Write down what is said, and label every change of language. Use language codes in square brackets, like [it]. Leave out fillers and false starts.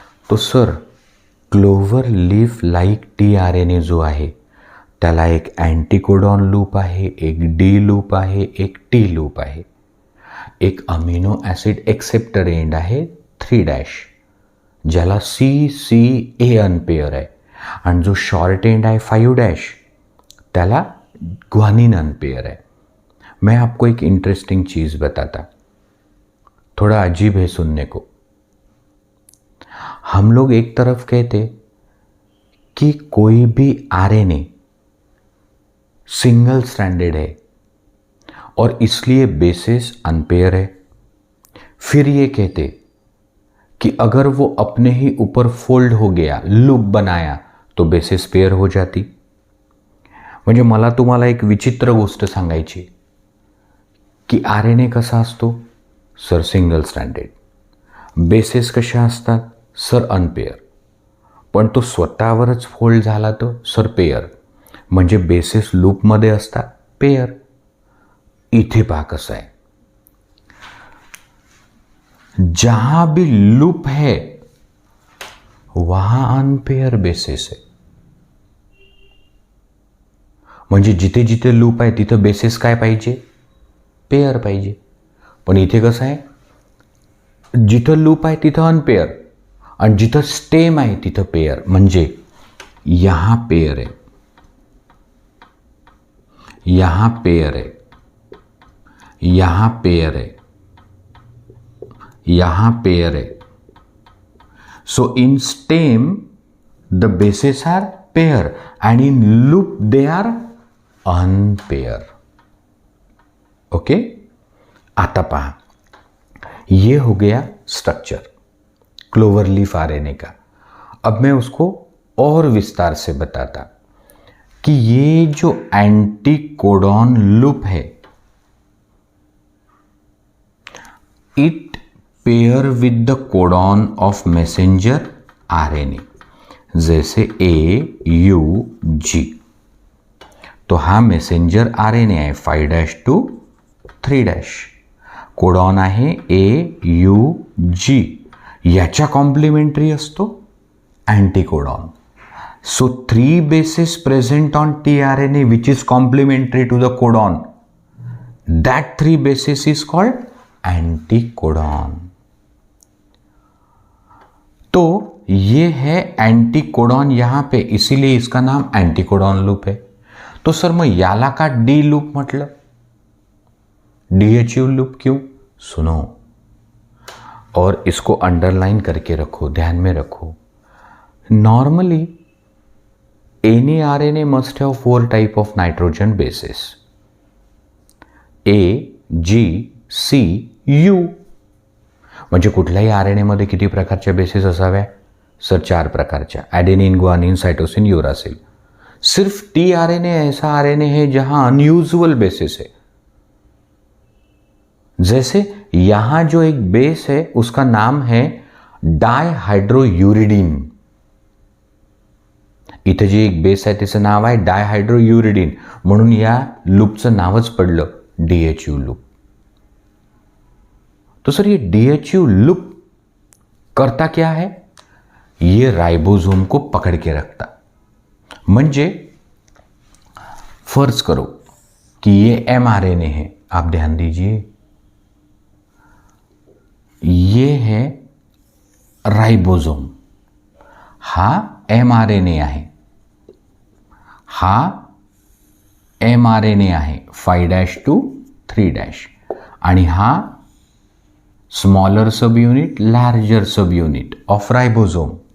[mr] तो sir clover leaf like tRNA जो आहे त्याला एक अँटीकोडॉन लूप आहे, एक डी लूप आहे, एक टी लूप आहे. एक अमिनो ॲसिड एक्सेप्टर एंड आहे 3', ज्याला सी सी ए अनपेअर आहे, आणि जो शॉर्ट एंड आहे 5' त्याला ग्वानिन अनपेयर है. [hi] मैं आपको एक इंटरेस्टिंग चीज़ बताता, थोड़ा अजीब है सुनने को. हम लोग एक तरफ कहते कि कोई भी RNA सिंगल स्ट्रैंडेड है और इसलिए बेसिस अनपेयर है. फिर ये कहते कि अगर वो अपने ही ऊपर फोल्ड हो गया, लूप बनाया, तो बेसिस पेयर हो जाती. [mr] म्हणजे मला तुम्हाला एक विचित्र गोष्ट सांगायची की RNA कसा असतो? Sir single stranded. बेसिस कशा असतात? Sir unpair. पण तो स्वतःवरच फोल्ड झाला तर सर पेयर. म्हणजे बेसिस लूपमध्ये असतात पेयर. इथे पहा कसं आहे, [hi] जहां भी लूप है वहां अनपेयर बेसिस है. [mr] म्हणजे जिथे जिथे लूप आहे तिथं बेसिस काय पाहिजे? पेयर पाहिजे. पण इथे कसं आहे, जिथं लूप आहे तिथं अनपेयर आणि जिथं स्टेम आहे तिथं पेयर. म्हणजे यहाँ पेयर आहे, यहाँ पेयर आहे, यहाँ पेयर आहे, यहाँ पेयर आहे. [en] So in stem the bases are pair and in loop they are unpair. Okay. [mr] आता पहा, [hi] ये हो गया स्ट्रक्चर क्लोवर लीफ RNA का. अब मैं उसको और विस्तार से बताता कि ये जो एंटीकोडॉन लूप है, [en] it pair with the codon of messenger RNA, [hi] जैसे AUG. [mr] तो हा मेसेंजर RNA आहे 5' to 3'. कोडॉन आहे AUG. याच्या कॉम्प्लिमेंटरी असतो अँटीकोडॉन. [en] So 3 bases present on tRNA which is complementary to the codon. That 3 bases is called anticodon. [hi] तो ये है एंटीकोडॉन यहाँ पे, इसीलिए इसका नाम एंटीकोडॉन लूप है. [mr] तो सर मग याला का डी लूप म्हटलं? DHU लूप क्यों? [hi] सुनो और इसको अंडरलाइन करके रखो, ध्यान में रखो. [en] Normally any RNA must have 4 type of nitrogen bases, A, G, C, U. [mr] म्हणजे कुठल्याही RNA मध्ये किती प्रकारच्या बेसिस असाव्या? सर 4 प्रकारच्या, एडेनिन, ग्वानिन, साइटोसिन, यूरासिल. [hi] सिर्फ tRNA ऐसा RNA है जहां अनयूजुअल बेसिस है. जैसे यहां जो एक बेस है उसका नाम है डायहाइड्रोयूरिडीन. [mr] इथे जी एक बेस आहे तिचं नाव आहे डायहाइड्रोयूरिडीन, म्हणून या लूपचं नावच पडलं DHU लूप. [hi] तो सर ये DHU लूप करता क्या है, ये राइबोसोम को पकड़ के रखता। म्हणजे फर्ज करो कि ये mRNA है, आप ध्यान दीजिए, ये है राइबोसोम, [mr] हा mRNA आहे, हा mRNA आहे 5' to 3', आणि हा smaller sub unit larger sub unit of ribosome.